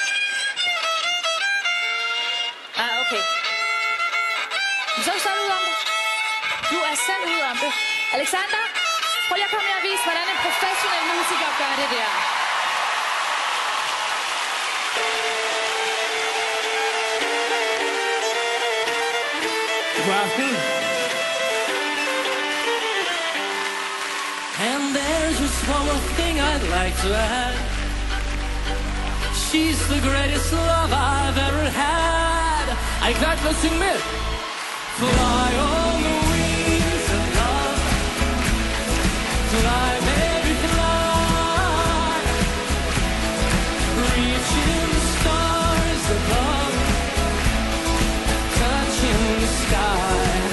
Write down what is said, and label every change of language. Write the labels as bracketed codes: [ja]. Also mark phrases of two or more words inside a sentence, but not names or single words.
[da] Okay. Så er du selv ud om det. Du er selv ud om det. Alexander, prøv lige at komme her og vise, hvordan en professionel musiker gør det der. God aften. [en] And there's just one more thing I'd like to add. She's the greatest love I've ever had. [da] Er I klar til at synge med? [en] Fly on the wings of love. Fly, baby, fly. Reaching the stars above. Touching the sky.